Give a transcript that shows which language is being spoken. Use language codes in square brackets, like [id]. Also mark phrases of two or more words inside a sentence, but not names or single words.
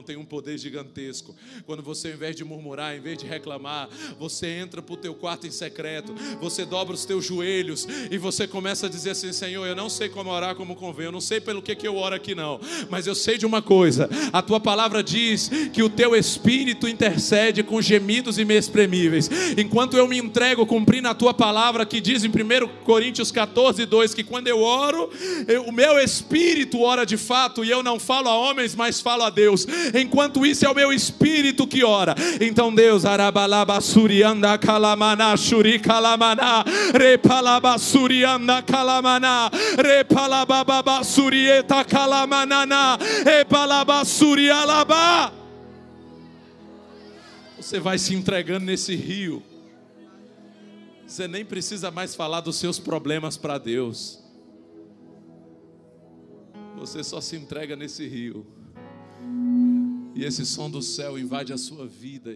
[pt] Tem um poder gigantesco. Quando você, ao invés de murmurar, ao invés de reclamar, você entra para o teu quarto em secreto, você dobra os teus joelhos e você começa a dizer assim: Senhor, eu não sei como orar como convém, eu não sei pelo que eu oro aqui não, mas eu sei de uma coisa: a tua palavra diz que o teu Espírito intercede com gemidos inexprimíveis. Enquanto eu me entrego cumprindo a tua palavra, que diz em 1 Coríntios 14:2, que quando eu oro, o meu Espírito ora de fato, e eu não falo a homens, mas falo a Deus. Enquanto isso, é o meu Espírito que ora. Então Deus, arabalabasurianda kalamana shuri kalamana repalabasurianda kalamana repalababasurieta kalamanana repalabasurialaba. Você vai se entregando nesse rio. Você nem precisa mais falar dos seus problemas para Deus. Você só se entrega nesse rio. E esse som do céu invade a sua vida.